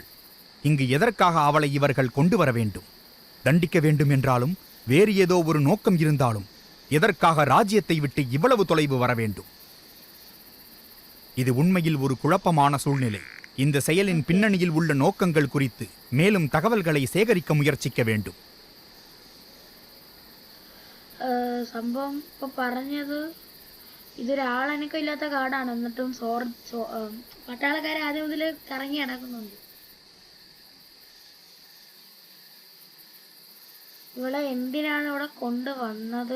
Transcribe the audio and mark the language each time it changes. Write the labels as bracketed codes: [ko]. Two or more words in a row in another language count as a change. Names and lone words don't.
[ta] இங்கு எதற்காக அவளை இவர்கள் கொண்டு வர வேண்டும்? தண்டிக்க வேண்டும் என்றாலும், வேறு ஏதோ ஒரு நோக்கம் இருந்தாலும், எதற்காக ராஜ்யத்தை விட்டு இவ்வளவு தொலைவு வர வேண்டும்? இது உண்மையில் ஒரு குழப்பமான சூழ்நிலை. இந்த செயலின் பின்னணியில் உள்ள நோக்கங்கள் குறித்து மேலும் தகவல்களை சேகரிக்க முயற்சிக்க வேண்டும். [ml] സംഭവം ഇപ്പൊ പറഞ്ഞത് ഇതൊരാളനക്കം ഇല്ലാത്ത കാടാണ്. എന്നിട്ടും പട്ടാളക്കാരെ ആദ്യം മുതൽ കറങ്ങി നടക്കുന്നുണ്ട്. ഇവിടെ എന്തിനാണ് ഇവിടെ കൊണ്ടുവന്നത്?